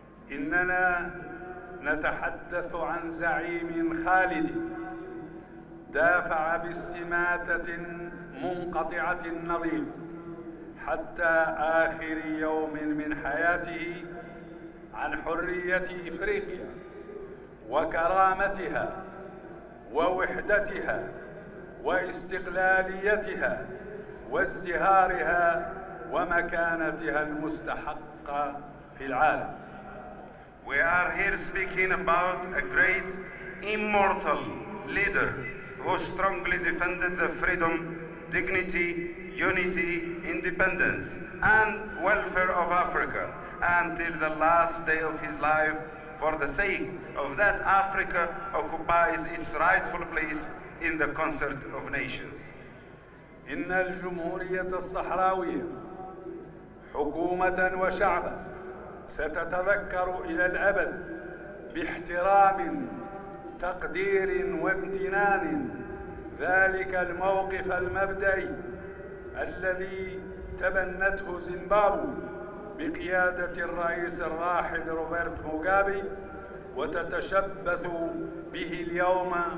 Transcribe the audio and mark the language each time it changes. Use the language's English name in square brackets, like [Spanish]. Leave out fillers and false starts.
[Arabic] إننا نتحدث عن زعيم خالد دافع باستماتة منقطعة النظير حتى آخر يوم من حياته عن حرية إفريقيا وكرامتها ووحدتها واستقلاليتها وازدهارها ومكانتها المستحقة في العالم. [English] We are here speaking about a great immortal leader who strongly defended the freedom, dignity, unity, independence, and welfare of Africa until the last day of his life, for the sake of that Africa occupies its rightful place in the concert of nations. [Arabic] إن الجمهورية الصحراوية حكومة وشعبا ستتذكر إلى الأبد باحترام تقدير وامتنان ذلك الموقف المبدئي الذي تبنته زيمبابوي بقيادة الرئيس الراحل روبرت موغابي وتتشبث به اليوم